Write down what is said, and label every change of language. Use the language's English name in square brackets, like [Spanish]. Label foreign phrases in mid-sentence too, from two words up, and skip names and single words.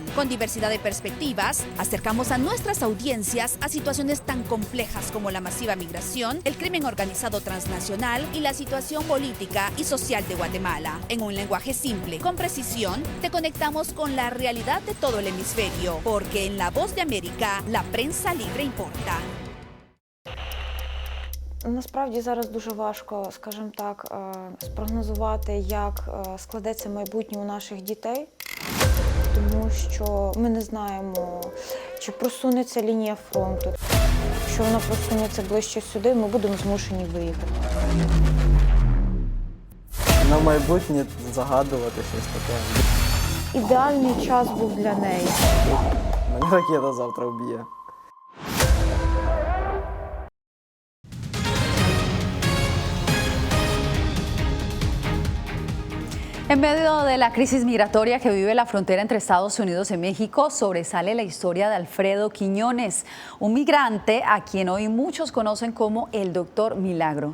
[Spanish] Con diversidad de perspectivas, acercamos a nuestras audiencias a situaciones tan complejas como la masiva migración, el crimen organizado transnacional y la situación política y social de Guatemala. En un lenguaje simple, con precisión, te conectamos con la realidad de todo el hemisferio, porque en La Voz de América, la prensa libre importa. [Ukrainian] Насправді зараз дуже важко, скажімо так, спрогнозувати, як складеться майбутнє у наших дітей, тому що ми не знаємо, чи просунеться лінія фронту. Якщо вона просунеться ближче сюди, ми будемо змушені виїхати. На майбутнє загадувати щось таке. Ідеальний час був для неї. Мене ракета завтра вб'є. [Spanish] En medio de la crisis migratoria que vive la frontera entre Estados Unidos y México, sobresale la historia de Alfredo Quiñones, un migrante a quien hoy muchos conocen como el Doctor Milagro.